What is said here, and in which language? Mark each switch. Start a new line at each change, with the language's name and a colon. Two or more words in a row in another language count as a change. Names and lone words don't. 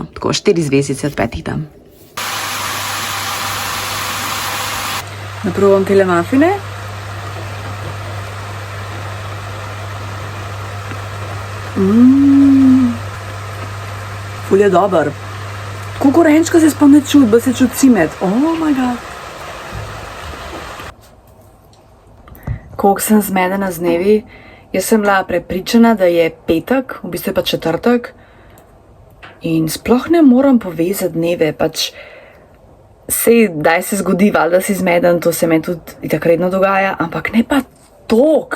Slovenian: Tako 4 zvezdice od 5 dam. Naprovam tele mafine. Ful je dober. Tako korenčka se sploh ne čuti, ba se čuti cimet.
English: Oh my god.
Slovenian: Koliko sem zmedena z dnevi. Jaz sem bila prepričana, da je petek, v bistvu je pa četrtek. In sploh ne moram povezati dneve, pač sej, daj se zgodi, valjda si zmeden, to se meni tudi tako redno dogaja, ampak ne pa tok.